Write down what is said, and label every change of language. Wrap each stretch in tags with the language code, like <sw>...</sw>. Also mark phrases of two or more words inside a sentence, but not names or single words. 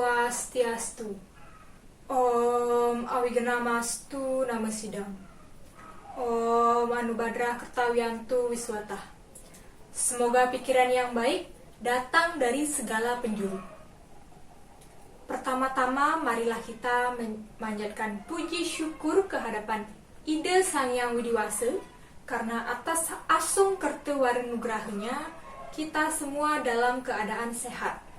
<sa>Swastiastu. Om Awiganamastu Nama Sidang. Om Anubhadra Kertawiyantu Wiswata.</sa> <id>Semoga pikiran yang baik datang dari segala penjuru. Pertama-tama marilah kita memanjatkan puji syukur kehadapan Ida Sang Hyang Widiwasa karena atas</id> <ban>asung kertewarenugrahanya</ban> <id>kita semua dalam keadaan sehat.</id>